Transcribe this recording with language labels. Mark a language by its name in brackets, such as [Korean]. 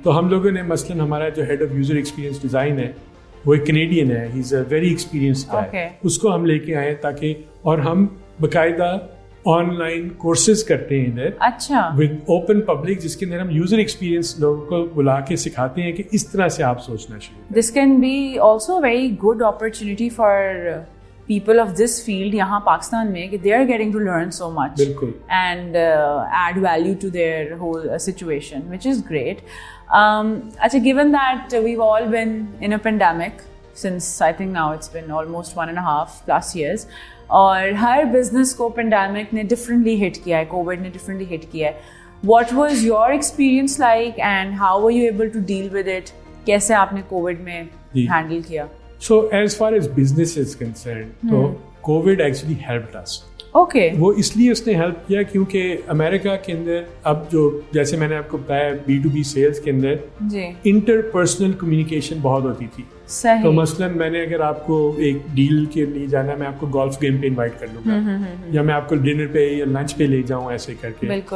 [Urdu] تو ہم لوگوں نے مثلاً ہمارا جو head of user experience design ہے وہ ایک کینیڈین ہے, [English] he is a very experienced guy, [Urdu] اس کو ہم لے کے آئے تاکہ, اور ہم باقاعدہ آن لائن کورسز کرتے ہیں ادھر. اچھا, [English] with open public, [Urdu] جس کے اندر ہم یوزر ایکسپیرینس لوگوں کو بلا کے سکھاتے ہیں کہ اس طرح سے آپ سوچنا شروع کریں. [English] this can be also very good opportunity for people of this field [Urdu] یہاں پاکستان میں, کہ [English] they are getting to learn so much and add value to their whole situation, which is great. Achha, given that we've all been in a pandemic since I think now it's been almost 1.5+ years, [Urdu] اور ہر business کو pandemic نے differently ہٹ کیا ہے, [English] COVID نے differently hit کیا ہے. What was your experience like and how were you able to deal with it? [Urdu] کیسے آپ نے کووڈ میں ہینڈل کیا؟ [English] So as far as business is concerned, تو COVID actually helped us. Okay. [Urdu] وہ اس لیے اس نے ہیلپ کیا کیونکہ امریکہ کے اندر اب جو جیسے میں نے آپ کو بتایا B2B سیلز کے اندر انٹر پرسنل کمیونیکیشن بہت ہوتی تھی. تو مثلاً میں نے اگر آپ کو ایک ڈیل کے لیے جانا ہے, میں آپ کو گولف گیم پہ انوائٹ کر لوں گا, یا میں آپ کو ڈنر پہ یا لنچ پہ لے جاؤں ایسے کر کے.